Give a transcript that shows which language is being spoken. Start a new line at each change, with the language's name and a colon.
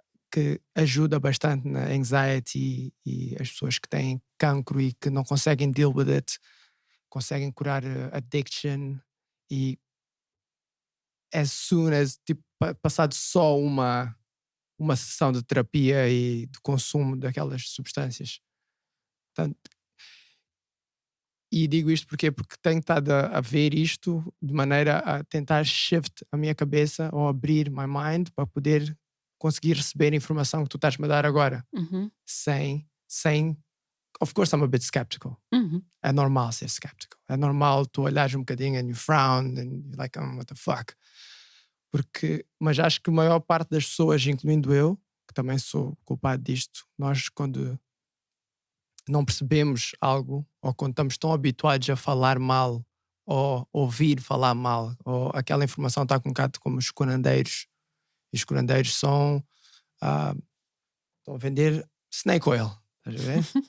Portuguese: que ajuda bastante na anxiety, e as pessoas que têm cancro e que não conseguem
English: deal with it,
Portuguese: conseguem curar addiction, e
English: as soon as,
Portuguese: tipo, passado só uma sessão de terapia e de consumo daquelas substâncias. Portanto, e digo isto porque tenho estado a ver isto de maneira a tentar shift a minha cabeça, ou abrir
English: my mind,
Portuguese: para poder conseguir receber a informação que tu estás-me a dar agora. Sem
English: of course I'm a bit skeptical.
Portuguese: É normal ser skeptical. É normal tu olhares um bocadinho
English: and you frown and you're like, what the fuck.
Portuguese: Mas acho que a maior parte das pessoas, incluindo eu, que também sou culpado disto, nós quando não percebemos algo, ou quando estamos tão habituados a falar mal, ou ouvir falar mal, ou aquela informação está um bocado como os curandeiros, e os curandeiros estão a vender snake oil, estás a ver?